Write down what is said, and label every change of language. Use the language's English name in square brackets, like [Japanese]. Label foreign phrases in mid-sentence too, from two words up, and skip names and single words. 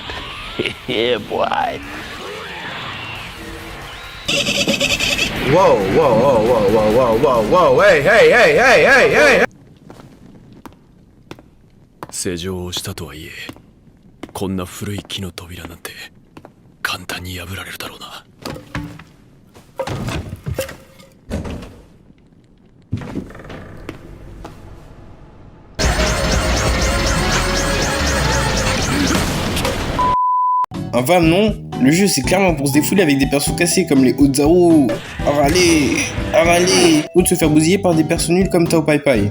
[English] Yeah, boy. Whoa, whoa, whoa, whoa, whoa, whoa, whoa, whoa, hey, hey, hey, hey, hey, hey! [Japanese] 施錠をしたとはいえ、こんな古い木の扉なんて簡単に破られるだろうな。 [French] Enfin non, le jeu c'est clairement pour se défouler avec des persos cassés comme les Ozaru, Arale, ou de se faire bousiller par des persos nuls comme Tao Pai Pai.